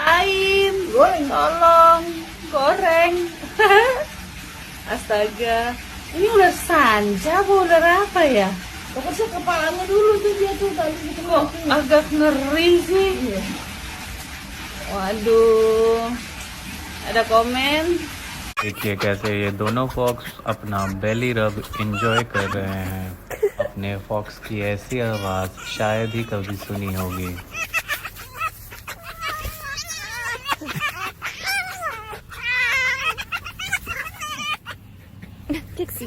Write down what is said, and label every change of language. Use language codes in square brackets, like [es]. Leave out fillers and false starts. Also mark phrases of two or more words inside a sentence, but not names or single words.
[id] Tolong goreng. Astaga, ini ular sanca apa ular apa ya? Pokoknya kepalanya dulu tuh dia tuh tadi gitu. Kok agak ngeri sih. Waduh, ada komen. [hi] देखिए कैसे ये दोनों फॉक्स अपना [en] belly rub enjoy [hi] कर रहे हैं। अपने फॉक्स की ऐसी आवाज़ शायद ही कभी सुनी होगी। Dixie.